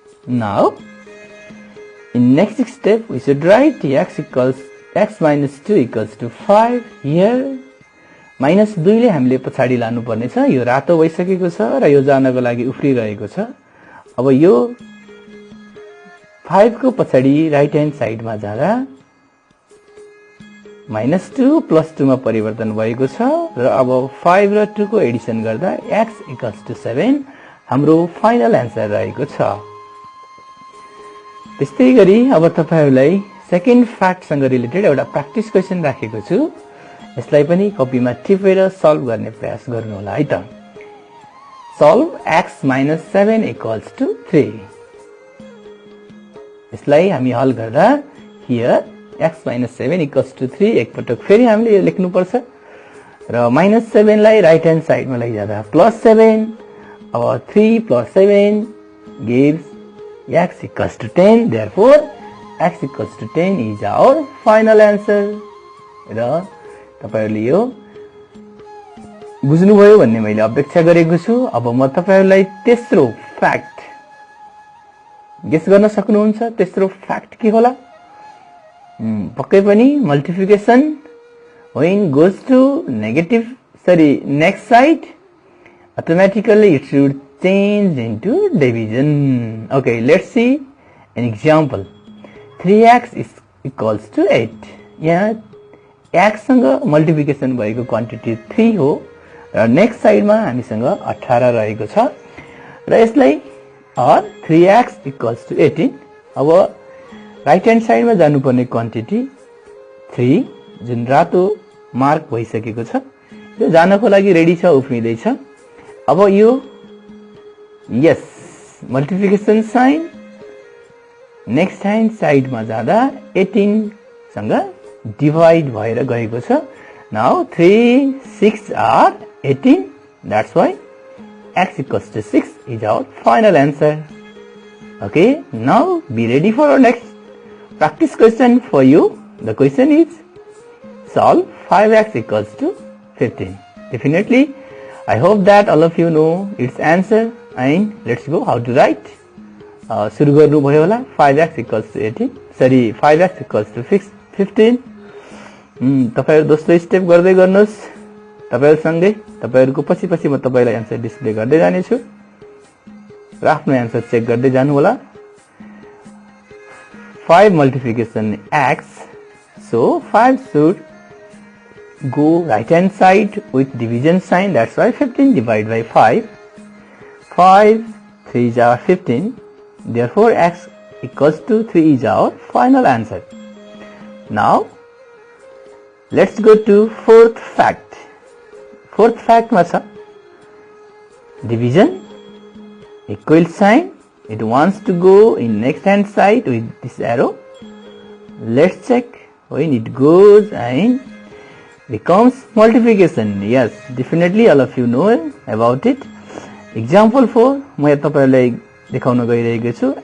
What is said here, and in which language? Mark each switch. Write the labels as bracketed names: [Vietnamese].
[English] Now in next step we should write x - 2 = 5. Here [Nepali] -2 ले हामीले पछाडी लानु पर्ने छ। यो रातो भइसकेको छ र यो जानको लागि उफ्रिरहेको छ। अब यो 5 को पछाडी [English] right hand साइडमा [Nepali] जाँदा -2 + 2 मा परिवर्तन भएको छ र अब 5 र 2 को एडिसन गर्दा x = 7 हाम्रो [English] final answer [Nepali] रहेको छ। त्यस्तै गरी अब तपाईहरुलाई [English] second fact [Nepali] सँग रिलेटेड एउटा [English] practice question [Nepali] राखेको छु। यसलाई पनि कपीमा टिपेर सल्भ गर्ने प्रयास गर्नु होला है त। [English] Solve x - 7 = 3। [Nepali] यसलाई हामी हल गर्दा [English] here [Nepali] x - 7 = 3 एकपटक फेरि हामीले यो लेख्नु पर्छ र -7 लाई [English] right hand साइडमा [Nepali] लैजाँदा +7। अब [English] 3 + 7 gives x = 10. Therefore x = 10 is our final answer. [Nepali] र तपाईहरुले यो बुझ्नुभयो भन्ने मैले अपेक्षा गरेको छु। अब म तपाईहरुलाई तेस्रो फ्याक्ट गेस गर्न सक्नुहुन्छ। तेस्रो फ्याक्ट के होला? पक्कै पनि [English] Multiplication when goes to next side, automatically it should change into division. Okay, let's see an example. 3x = 8. यहाँ x सँग multiplication भएको quantity 3 हो र next साइडमा हामीसँग 18 रहेको छ र यसलाई 3x = 18। अब राइट ह्यान्ड साइडमा जानुपर्ने क्वान्टिटी 3 जुन रातो मार्क भइसकेको छ यो जानको लागि रेडी छ, उफ्रिँदै छ। अब यो यस मल्टिप्लिकेसन साइन नेक्स्ट ह्यान्ड साइडमा जाँदा 18 सँग डिवाइड भएर गएको छ। Now 3 6 are 18. That's why x = 6 is our final answer. Okay, now be ready for our next practice question for you. The question is solve 5x = 15. Definitely I hope that all of you know its answer and let's go how to write. [Nepali] सुरु गर्नु भयो होला। 5x = 18 sorry 5x = 15। तपाईहरु दोस्रो step गर्दै गर्नुस्। तपाईहरु सँगै तपाईहरुको पछि म तपाईलाई [English] answer display [Nepali] गर्दै जाने छु र आफ्नो आन्सर चेक गर्दै जानु होला। [English] 5 multiplication x, so 5 should go right hand side with division sign. That's why 15 divided by 5. 5 3s are 15. Therefore x = 3 is our final answer. Now let's go to fourth fact. Fourth fact [Nepali] ma cha [English] division equal sign. It wants to go in next hand side with this arrow. Let's check when it goes and becomes multiplication. Yes, definitely all of you know about it. Example 4 [Nepali] म यहाँ तपाईहरुलाई देखाउन गइरहेको छु।